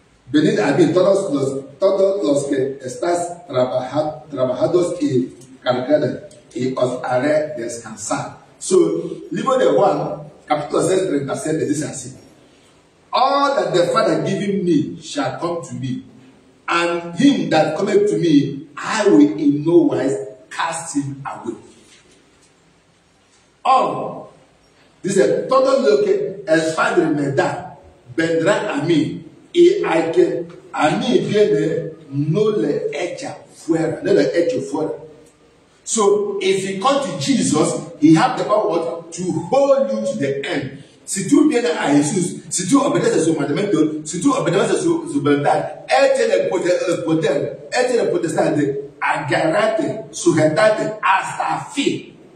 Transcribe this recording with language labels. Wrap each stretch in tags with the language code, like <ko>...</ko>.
<es>Venid a mí todos los que estás trabajados y cargados y os haré descansar. So, libro de Juan, capítulo 6:37 dice así.</es> <en>All that the Father giving me shall come to me, and him that cometh to me, I will in no wise cast him away.</en> <es>Dice, todo lo que el Padre me da, vendrán a mí y al que a mí viene no le echa fuera, no le echo fuera.</es> <en>So if you come to Jesus, he has the power to hold you to the end.</en> <es>Si tú vienes a Jesús, si tú obedeces su mandamiento, si tú obedeces su verdad, él tiene el poder, él tiene la potestad de agarrarte, sujetarte hasta fin.</es>